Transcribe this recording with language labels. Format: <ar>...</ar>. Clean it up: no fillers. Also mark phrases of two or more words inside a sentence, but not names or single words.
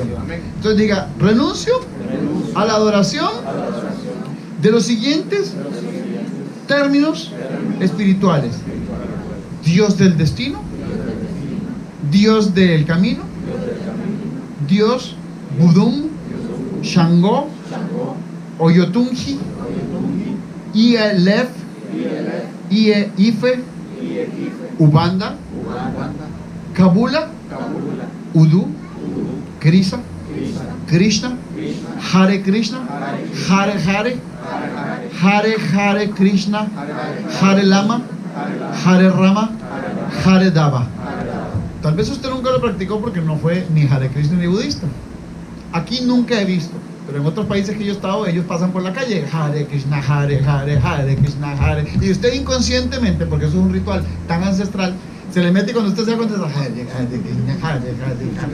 <es>Entonces diga, renuncio a la adoración de los siguientes términos espirituales: Dios del destino, Dios del camino, Dios Budum, Shango, Oyotunji, Ielef, Ife, Ubanda,</es> <sa>Kabula, Udu, Krisa, Krishna, Hare Krishna, Hare Hare, Hare Hare Krishna, Hare Lama, Hare Rama, Hare Dava.</sa> <es>Tal vez usted nunca lo practicó porque no fue ni Hare Krishna ni budista. Aquí nunca he visto, pero en otros países que yo he estado, ellos pasan por la calle</es> <sa>Hare Krishna, Hare Hare, Hare Krishna, Hare.</sa> <es>Y usted inconscientemente, porque eso es un ritual tan ancestral, se le mete y cuando usted se da cuenta,</es> <sa>Hare Krishna, Hare Hare.</sa>